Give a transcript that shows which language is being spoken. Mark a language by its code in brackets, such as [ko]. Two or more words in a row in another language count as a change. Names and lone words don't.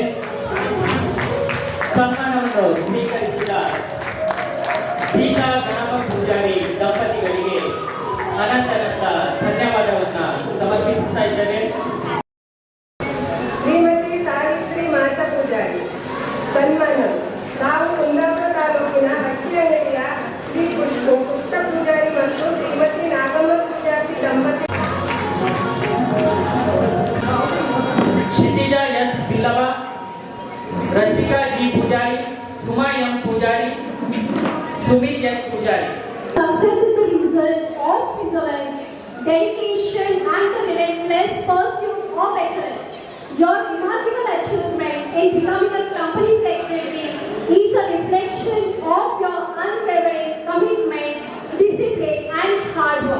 [kn] ಸನ್ಮಾನವನ್ನು ಸ್ವೀಕರಿಸಿದ ಗೀತಾ ಗಣಪ ಪೂಜಾರಿ ದಂಪತಿಗಳಿಗೆ ಅನಂತ ಧನ್ಯವಾದವನ್ನು ಸಮರ್ಪಿಸ್ತಾ ಇದ್ದೇವೆ. ಶ್ರೀಮತಿ ಸಾವಿತ್ರಿ ಮಾಚ ಪೂಜಾರಿ ಸನ್ಮಾನ. ನಾವು ಕುಂದಾಪುರ ತಾಲೂಕಿನ ಹಟ್ಟಿಯಂಗಡಿಯ ಶ್ರೀ ಪುಷ್ಪ ಪೂಜಾರಿ ಮತ್ತು ಶ್ರೀಮತಿ ನಾಗಮ್ಮ ಪೂಜಾರಿ ದಂಪತಿ. क्षितिजा एस बिल्लवा, रशिका जी पुजारी, सुमा एम पुजारी, सुमित एस पुजारी. [en] Success is the result of perseverance, dedication and the relentless pursuit of excellence. Your remarkable achievement in becoming a company secretary is a reflection of your unwavering commitment, discipline and hard work.